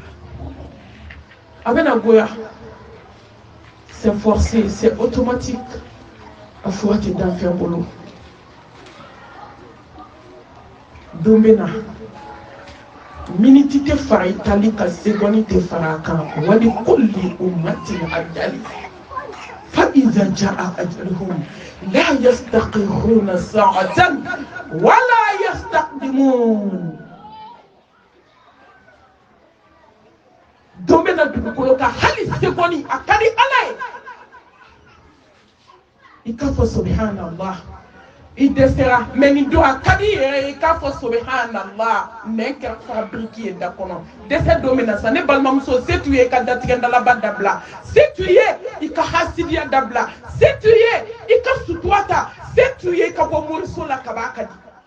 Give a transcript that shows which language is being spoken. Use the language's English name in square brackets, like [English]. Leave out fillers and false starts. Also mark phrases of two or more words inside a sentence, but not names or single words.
[Bambara] a bɛna goya [French] c'est forcé c'est automatique [Bambara] a fura tɛ dan fɛn bolo don bɛ na miniti tɛ fara i tali ka seconde tɛ fara a kan [Arabic] ولكل أمة أجل فإذا جاء أجلهم لا يستأخرون ساعة ولا يستقدمون [Bambara] don bɛ na dugukolo kan hali seconde a ka di ala ye i k'a fɔ subhanallah i dɛsɛra mɛ nin don a ka di yɛrɛ ye i k'a fɔ subhanallah nɛn kɛra fabriki ye da kɔnɔ dɛsɛ don min na sa ne balimamuso se t'u ye i ka datigɛndalaba dabila se t'u ye i ka hasidiya dabila se t'u ye i ka sutura ta se t'u ye i ka bɔ moriso la ka b'a ka di